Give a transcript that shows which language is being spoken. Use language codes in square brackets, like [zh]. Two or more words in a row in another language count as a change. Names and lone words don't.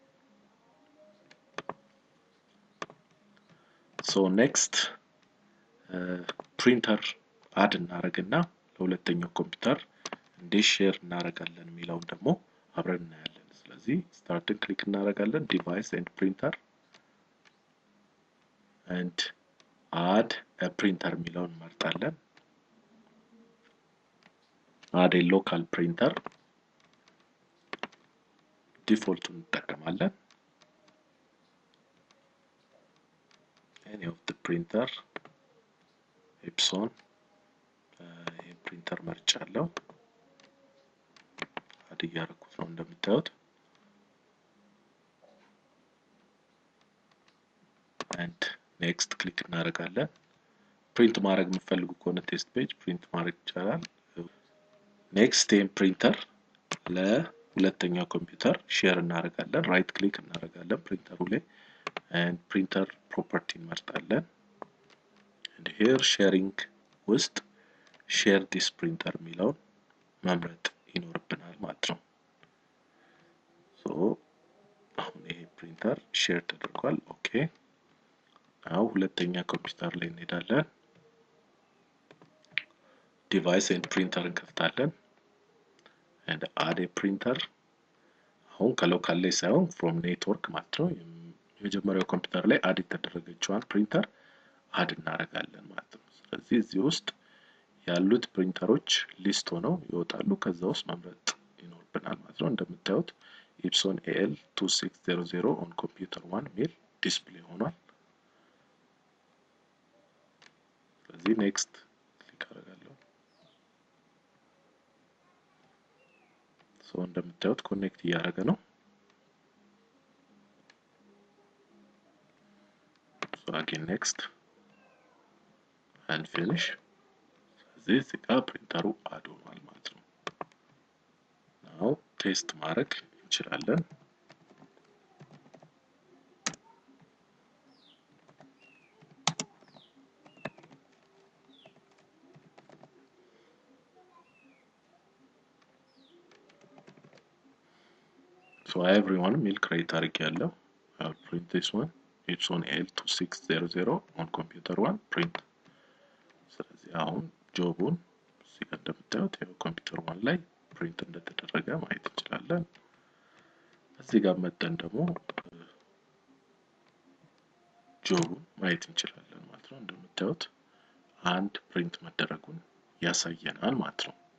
[en] so next printer add [am] እናደርግና ለሁለተኛው ኮምፒውተር እንዴት ሼር እናደርጋለን የሚለውን ደግሞ አብረን እናያለን። ስለዚህ [en] start click [am] እናደርጋለን [en] device and printer and add a printer [am] የሚለውን እንመርጣለን። [en] add a local printer default [am] እንጠቀማለን። [en] any of the printer Epson [am] ይሄ ፕሪንተር መርጫለሁ። አድ እያደረኩት ነው እንደምታዩት [en] and next click [am] እናደርጋለን። ፕሪንት ማድረግ የምትፈልጉ ከሆነ [en] test page print [am] ማድረግ ይቻላል። [en] next time printer [am] ለሁለተኛው ኮምፒውተር ሼር እናደርጋለን። [en] right click [am] እናደርጋለን ፕሪንተሩ ላይ [en] and printer property [am] እንመርጣለን [en] and here sharing [am] ውስጥ [en] share this printer [am] የሚለውን መምረጥ ይኖርብናል ማለት ነው። ሶ አሁን ይሄ ፕሪንተር ሼር ተደርጓል። ኦኬ አሁን ሁለተኛ ኮምፒውተር ላይ እንሄዳለን። [en] device and printer [am] እንከፍታለን [en] and add a printer [am] አሁን ከሎካል ላይ ሳይሆን [en] from network [am] ማለት ነው። የመጀመሪያው ኮምፒውተር ላይ አድ የተደረገችዋን ፕሪንተር አድ እናደርጋለን ማለት ነው። ስለዚህ እዚህ ውስጥ ያሉት ፕሪንተሮች ሊስት ሆነው ይወጣሉ። ከዛ ውስጥ መምረጥ ይኖርብናል ማለት ነው። እንደምታዩት Epson AL2600 [en] on computer [am] 1 ሚል ዲስፕሌይ ሆኗል። ስለዚህ [en] next click [am] አደርጋለሁ። ሶ እንደምታዩት ኮኔክት እያደረገ ነው። [en] so again next and finish [am] ስለዚህ እዚህ ጋር ፕሪንተሩ አድ ሆኗል ማለት ነው። [en] now test [am] ማድረግ እንችላለን። [en] so everyone [am] ሚል ክሬት አድርጌያለሁ። [en] I'll print this one Epson AL2600 on computer 1 print [am] ስለዚህ አሁን ጆቡን እዚህ ጋር እንደምታዩት ኮምፒውተር 1 ላይ ፕሪንት እንደተደረገ ማየት እንችላለን። እዚህ ጋር መጥተን ደግሞ ጆቡን ማየት እንችላለን ማለት ነው። እንደምታዩት አንድ ፕሪንት መደረጉን ያሳየናል ማለት ነው።